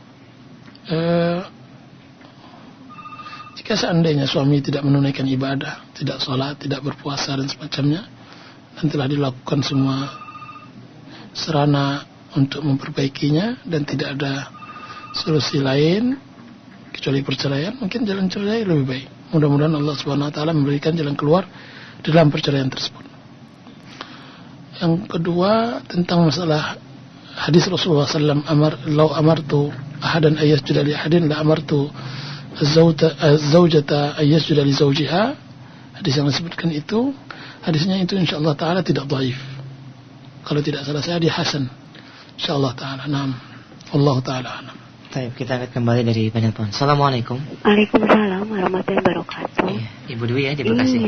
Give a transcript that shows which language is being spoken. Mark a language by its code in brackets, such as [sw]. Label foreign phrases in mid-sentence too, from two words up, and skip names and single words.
[id] Jika seandainya suami tidak menunaikan ibadah, tidak sholat, tidak berpuasa dan semacamnya, dan telah dilakukan semua sarana untuk memperbaikinya dan tidak ada solusi lain kecuali perceraian, mungkin jalan cerai lebih baik. Mudah-mudahan [ar] الله سبحانه وتعالى [id] memberikan jalan keluar dalam perceraian tersebut. Yang kedua, tentang masalah hadis Rasulullah SAW, [ar] "لو أمرت أحدا أن يسجد لأحد لأمرت الزوجة أن تسجد لزوجها." [id] Hadis yang disebutkan itu, hadisnya itu [ar] إن شاء الله تعالى [id] tidak dhaif. Kalau tidak salah saya dia hasan. [ar] إن شاء الله تعالى. نعم. والله تعالى أعلم. [id] Baik, kita akan kembali dari penelpon. [ar] السلام عليكم. وعليكم السلام ورحمة الله وبركاته. [id] Ibu Dwi ya di Bekasi.